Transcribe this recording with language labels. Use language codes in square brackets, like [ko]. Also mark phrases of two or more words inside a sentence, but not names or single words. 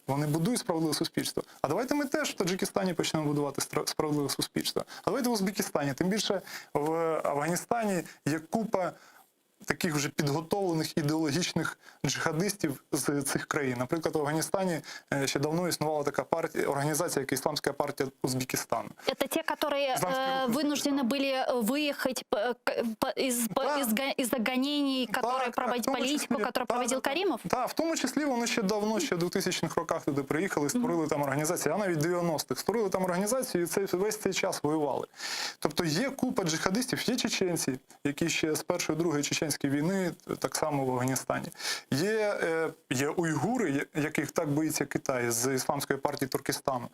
[uk] Вони будують справедливе суспільство. А давайте ми теж в Таджикистані почнемо будувати справедливе суспільство. А давайте в Узбекистані. Тим більше в Афганістані є купа таких вже підготовлених ідеологічних джихадистів з цих країн. Наприклад, в Афганістані ще давно існувала така організація, як Исламская партия Узбекистана. [ru] Это те, которые вынуждены были выехать из-за гонений, которые политику, которую проводил Каримов? [uk] Так, в тому числі вони ще давно, ще в 2000-х роках туди приїхали, створили там організацію, а навіть 90-х. Створили там організацію і весь цей час воювали. Тобто є купа джихадистів, є чеченці, які ще з Першої, Другої чеченської війни, так само в Афганістані. Є уйгури, яких так боїться Китай, з Ісламської партії Туркестану.